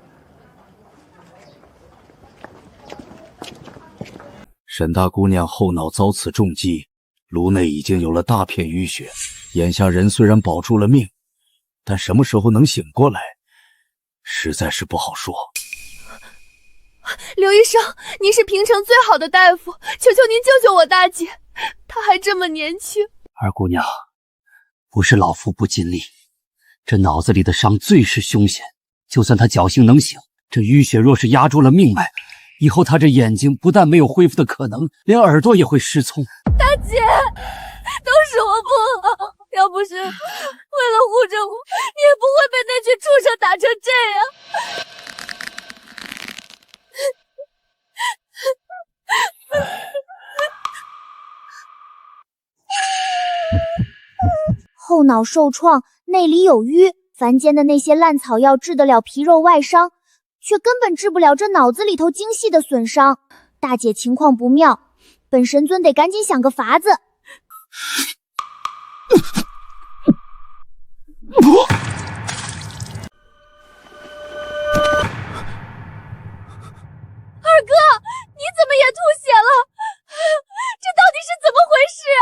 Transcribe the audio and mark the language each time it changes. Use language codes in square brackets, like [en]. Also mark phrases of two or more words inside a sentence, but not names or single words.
[zh] 沈大姑娘後腦遭此重擊，顱內已經有了大片淤血，眼下人雖然保住了命，但什麼時候能醒過來，實在是不好說。劉醫生，您是平城最好的大夫，求求您救救我大姐，她還這麼年輕。二姑娘，不是老夫不盡力，這腦子裡的傷最是兇險，就算她僥倖能醒，這淤血若是壓住了命脈，以後她這眼睛不但沒有恢復的可能，連耳朵也會失聰。大姐，都是我不好，要不是為了護着我，你也不會被那群畜生打成這樣。後腦受創，內裡有淤，凡間的那些爛草藥治得了皮肉外傷，卻根本治不了這腦子裡頭精細的損傷。大姐情況不妙，本神尊得趕緊想個法子。二哥，你怎麼也吐血了？這到底是怎麼回事啊？